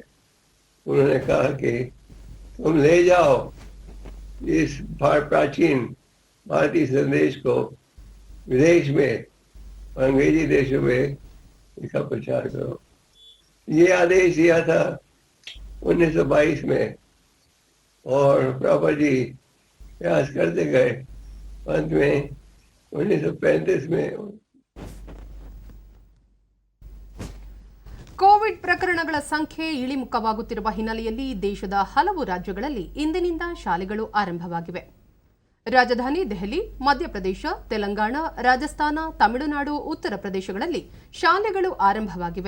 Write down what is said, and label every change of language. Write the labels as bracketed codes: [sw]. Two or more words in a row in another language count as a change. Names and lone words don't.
[hi] उन्होंने कहा कि तुम ले जाओ इस प्राचीन भारतीय संदेश को विदेश में और अंग्रेजी देशों में इसका प्रचार करो। ये आदेश दिया था 1922 में, और प्रभुपाद जी प्रयास करते गए। अंत में 1935 में [kn] ಕೋವಿಡ್ ಪ್ರಕರಣಗಳ ಸಂಖ್ಯೆ ಇಳಿಮುಖವಾಗುತ್ತಿರುವ ಹಿನ್ನೆಲೆಯಲ್ಲಿ ದೇಶದ ಹಲವು ರಾಜ್ಯಗಳಲ್ಲಿ ಇಂದಿನಿಂದ ಶಾಲೆಗಳು ಆರಂಭವಾಗಿವೆ. ರಾಜಧಾನಿ ದೆಹಲಿ, ಮಧ್ಯಪ್ರದೇಶ, ತೆಲಂಗಾಣ, ರಾಜಸ್ಥಾನ, ತಮಿಳುನಾಡು, ಉತ್ತರ ಪ್ರದೇಶಗಳಲ್ಲಿ ಶಾಲೆಗಳು ಆರಂಭವಾಗಿವೆ.